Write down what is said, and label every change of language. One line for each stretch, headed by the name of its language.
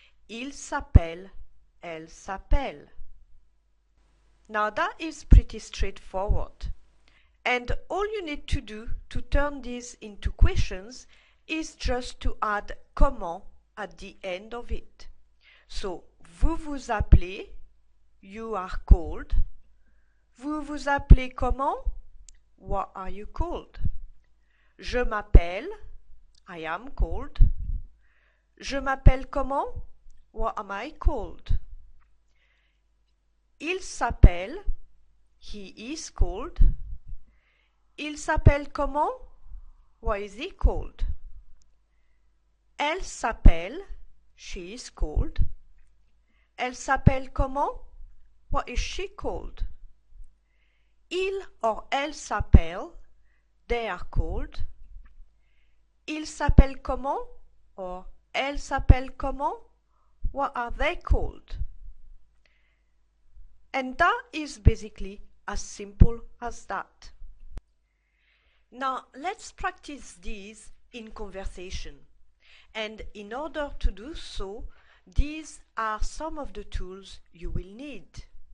French: Il s'appelle, elle s'appelle.
English: Now that is pretty straightforward. And all you need to do to turn these into questions is just to add comment at the end of it. So,
French: vous vous appelez,
English: you are called.
French: Vous vous appelez comment?
English: What are you called?
French: Je m'appelle,
English: I am called.
French: Je m'appelle comment?
English: What am I called?
French: Il s'appelle,
English: he is called.
French: Il s'appelle comment?
English: What is he called?
French: Elle s'appelle,
English: she is called.
French: Elle s'appelle comment?
English: What is she called? Il or
French: elle s'appelle,
English: they are called.
French: Il s'appelle comment? Or elle s'appelle comment?
English: What are they called? And that is basically as simple as that. Now let's practice these in conversation. And in order to do so, these are some of the tools you will need.